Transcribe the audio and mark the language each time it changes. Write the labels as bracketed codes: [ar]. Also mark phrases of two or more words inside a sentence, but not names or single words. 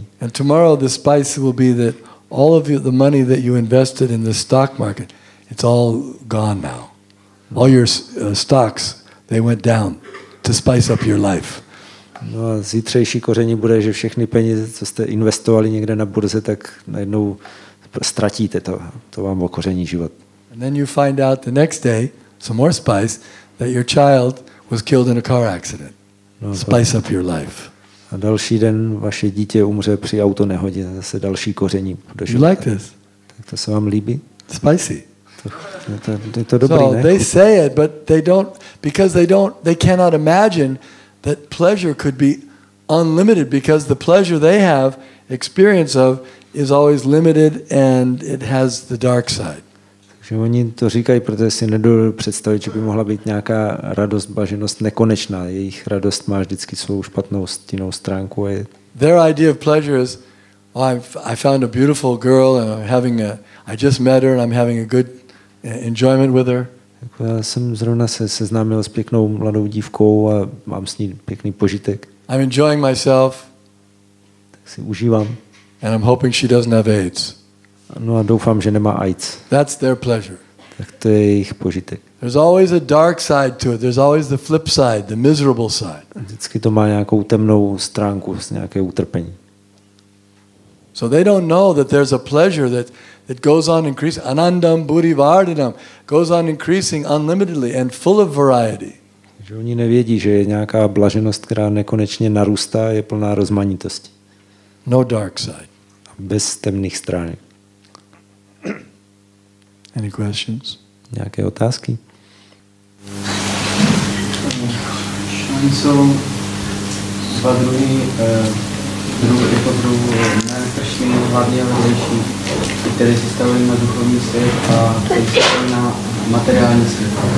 [en] And tomorrow the spice will be that all of the money that you invested in the stock market, it's all gone now. All your stocks, they went down to spice up your life. [cs] No a zítřejší koření bude, že všechny peníze, co jste investovali někde na burze, tak najednou ztratíte to. To vám okoření život. [en] And then you find out the next day, some more spice, that your child was killed in a car accident. No, spice up your life. [cs] A další den vaše dítě umře při autonehodě, zase další koření. [en] You like this? [cs] Tak to se vám líbí? [en] Spicy. [cs] To je to dobrý, so ne? [en] they say it, but they don't, because they cannot imagine that pleasure could be unlimited, because the pleasure they have experience of is always limited and it has the dark side. [cs] Takže oni to říkají, protože si nedovedu představit, že by mohla být nějaká radost, blaženost nekonečná. Jejich radost má vždycky svou špatnou stinnou stránku. [en] Their idea of pleasure is, I found a beautiful girl and I just met her and I'm having a good enjoyment with her. [cs] Já jsem zrovna se seznámil s pěknou mladou dívkou a mám s ní pěkný požitek. [en] I'm enjoying myself. [cs] Tak si užívám. [en] And I'm hoping she doesn't have AIDS. [cs] No a doufám, že nemá AIDS. [en] That's their pleasure. [cs] Tak to je jejich požitek. [en] There's always a dark side to it. There's always the flip side, the miserable side. [cs] Vždycky to má nějakou temnou stránku, nějaké utrpení. [en] So they don't know that there's a pleasure It goes on increasing. [sa] Anandam buddhi vardhanam [en] goes on increasing unlimitedly and full of variety. [cs] Že oni nevědí, že je nějaká blaženost, která nekonečně narůstá, je plná rozmanitosti. [en] No dark side. [cs] Bez temných stránek. [en] Any questions? [cs] Nějaké otázky? Oni jsou dva druhy Krishny, hlavně vedlejší, které se stavují na duchovní svět a které se stavují na materiální svět.